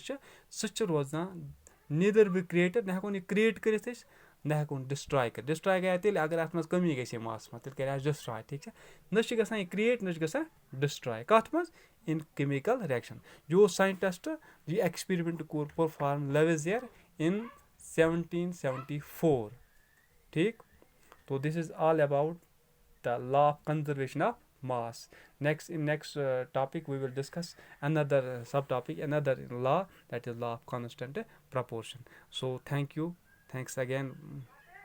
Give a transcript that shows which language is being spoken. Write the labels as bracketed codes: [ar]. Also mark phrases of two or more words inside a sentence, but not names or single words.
[ks] چھِ سُہ چھُ روزان [en] neither be created [ks] نہ ہٮ۪کون یہِ کریٹ کٔرِتھ أسۍ نہ ہٮ۪کون ڈسٹراے کٔرِتھ ڈسٹراے گٔیے تیٚلہِ اگر اتھ منٛز کٔمی گژھِ ہے ماسس منٛز تیٚلہِ کرِ اَسہِ ڈسٹراے ٹھیٖک چھا نہ چھِ گژھان یہِ کریٹ نہ چھِ گژھان ڈسٹراے کتھ منٛز [en] in chemical reaction [ks] یہِ اوس ساینٹسٹ یہِ ایکسپیرمنٹ کوٚر پٔرفارم لیویزیر اِن 1774 ٹھیٖک تو [en] this is all about the law of conservation of mass. Next topic we will discuss another subtopic, another law, that is law of constant proportion. So thanks again